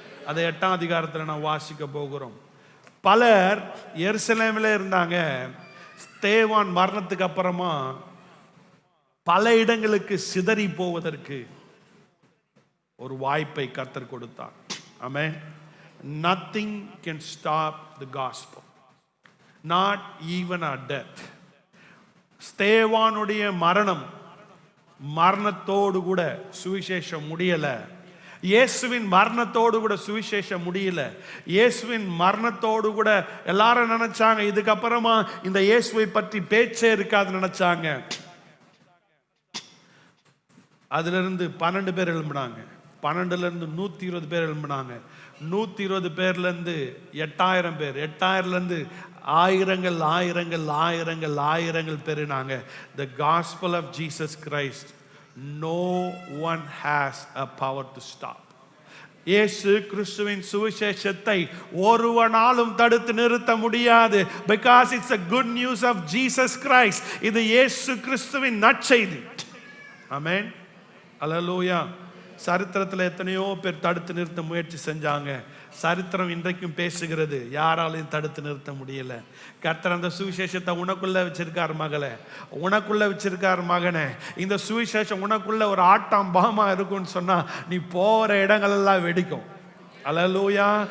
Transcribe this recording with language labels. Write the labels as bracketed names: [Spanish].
[Tamil] அதை 8ஆம் அதிகாரத்தில் நான் வாசிக்க போகிறோம். பலர் எருசலேமில் இருந்தாங்க. ஸ்தேவான் மரணத்துக்கு அப்புறமா பல இடங்களுக்கு சிதறி போவதற்கு ஒரு வாய்ப்பை கர்த்தர் கொடுத்தார். ஆமென். [English] Nothing can stop the gospel, not even our death. [Tamil] ஸ்தேவானுடைய மரணத்தோடு கூட சுவிசேஷம் முடியல. இயேசுவின் மரணத்தோடு கூட சுவிசேஷம் முடியல. இயேசுவின் மரணத்தோடு கூட எல்லாரும் நினைச்சாங்க இதுக்கப்புறமா இந்த இயேசுவை பற்றி பேச்சே இருக்காது நினைச்சாங்க. அதுல இருந்து 12 பேர் எழும்பினாங்க, 12ல இருந்து 120 பேர் எழும்பினாங்க, 120 பேர்ல இருந்து 8000 பேர், 8000ல இருந்து ஆயிரங்கள் ஆயிரங்கள் ஆயிரங்கள் ஆயிரங்கள் பெருனாங்க. [English] The gospel of Jesus Christ, no one has a power to stop. [Tamil] இயேசு கிறிஸ்துவின் சுவிசேஷத்தை ஒருவனாலும் தடுத்து நிறுத்த முடியாது. [English] Because it's a good news of Jesus Christ. [Tamil] இது இயேசு கிறிஸ்துவின் நற்செய்தி. ஆமென். அல்லேலூயா. சரித்திரத்தில் எத்தனையோ பேர் தடுத்து நிறுத்த முயற்சி செஞ்சாங்க. சரித்திரம் இன்றைக்கும் பேசுகிறது, யாராலையும் தடுத்து நிறுத்த முடியல. கர்த்தர் அந்த சுவிசேஷத்தை உனக்குள்ள வச்சிருக்கார் மகளே, உனக்குள்ள வச்சிருக்கார் மகனே. இந்த சுவிசேஷம் உனக்குள்ள ஒரு ஆட்டாம் பாகமா இருக்கும்னு சொன்னா நீ போற இடங்கள் எல்லாம் வெடிக்கும். அல்லேலூயா.